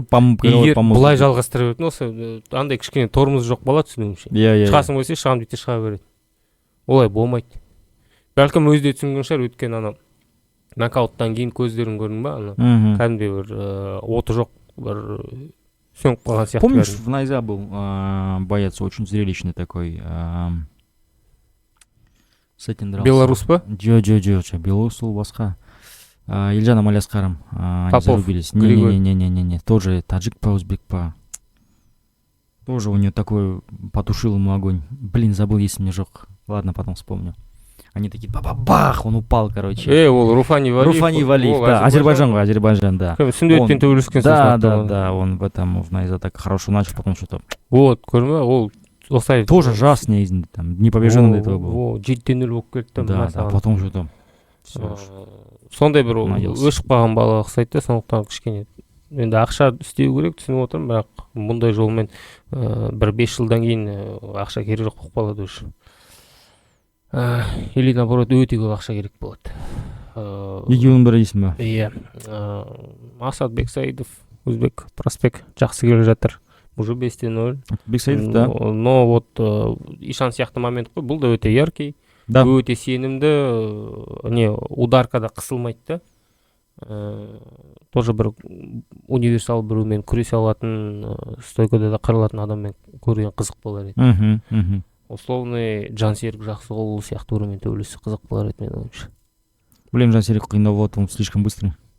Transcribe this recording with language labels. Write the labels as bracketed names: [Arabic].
[Kazakh] егер бұлай жалғастыра беретін болса, андай кішкене тормоз жоқ бала түсінуімше. Шығасың болса, шығам дейді шыға береді. Олай болмайды. Бәлкім өзде түсінген шығар, өткен ана нокауттан кейін көздерін көрдің ба? Кәдімгідей бір оты жоқ, бір сөніп қалған сияқты. [Russian] Помнишь, в Найза был боец очень зрелищный такой. С этим дрался. Белорус па? [Kazakh] Джо, белорус ол басқа. Ильжан Амалиасқарым. [Russian] Они зарубились. Не, тоже таджик па, узбек па. Тоже у него такой, потушил ему огонь. Блин, забыл, если мне жоқ. Ладно, потом вспомню. Они такие, бах, он упал, короче. [Kazakh] Ол Руфани [Russian] Валиев, да, Азербайджан, да. [Kazakh] Сүндеттен төбелескен соң. [Russian] Да, он в этом, в Найза так хорошо начал, потом что-то. [Kazakh] Вот, көрме, ол осылай. [Russian] Тоже жас негізінде, там, непобежденный этого был. [Kazakh] 7-0 болып кетті. [Russian] Да, потом что-то. [Kazakh] Сондай бір өшіп қалған бала ұқсайды, сондықтан кішкене. Енді ақша істеу керек, түсініп отырмын, бірақ мұндай жолмен бір 5 жылдан кейін ақша керек жоқ қалады үшін. Или наоборот өте көп ақша керек болады. Екеуінің бірі дейсің ба? Иә. Асад Бексаидов, өзбек проспект жақсы келе жатыр. [Russian] Уже 5-0. Бексаидов, да. [Kazakh] Но вот Ишан сияқты момент қой, бұл да өте яркий. [Russian] Да. [Kazakh] Өте сенімді, ударкада қысылмайды да. Тоже бір универсал біреумен күресе алатын, стойкада да қырылатын адаммен көрген қызық болар еді. Условный Жансерік жақсы қол сияқты біреумен төбелесі қызық болар еді мен ойымша. [Russian] Блин, Жансерік қиындау болады, он слишком быстрый.